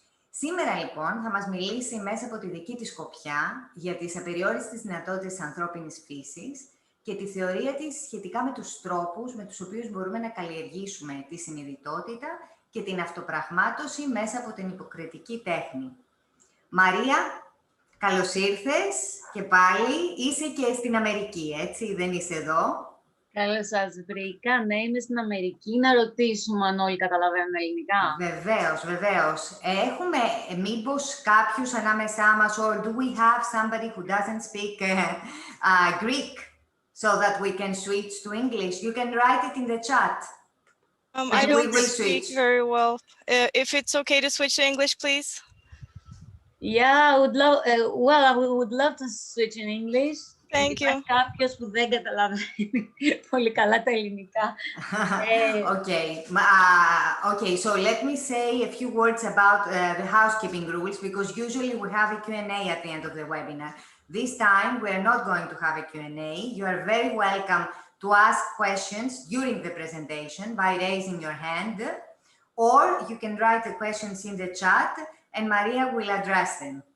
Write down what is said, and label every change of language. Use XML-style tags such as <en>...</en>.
<el>Σήμερα, λοιπόν, θα μας μιλήσει μέσα από τη δική της σκοπιά για τις απεριόριστες δυνατότητες της ανθρώπινης φύσης και τη θεωρία της σχετικά με τους τρόπους με τους οποίους μπορούμε να καλλιεργήσουμε τη συνειδητότητα και την αυτοπραγμάτωση μέσα από την υποκριτική τέχνη. Μαρία, καλώς ήρθες και πάλι. Είσαι και στην Αμερική, έτσι, δεν είσαι εδώ? Καλώς σας βρήκα. Ναι, είμαι στην Αμερική. Να ρωτήσουμε αν όλοι καταλαβαίνουν ελληνικά. Βεβαίως, βεβαίως. Έχουμε μήπως κάποιους ανάμεσά μας,</el> <en>or do we have somebody who doesn't speak Greek so that we can switch to English? You can write it in the chat. I don't speak very well. If it's okay to switch to English, please. Yeah, I would love. Well, I would love to switch in English. Thank you.</en> <el>Κάποιος που δεν καταλαβαίνει πολύ καλά τα ελληνικά.</el> <en>Okay, so let me say a few words about the housekeeping rules, because usually we have a Q&A at the end of the webinar. This time, we are not going to have a Q&A. You are very welcome to ask questions during the presentation by raising your hand, or you can write the questions in the chat and Maria will address them.</en>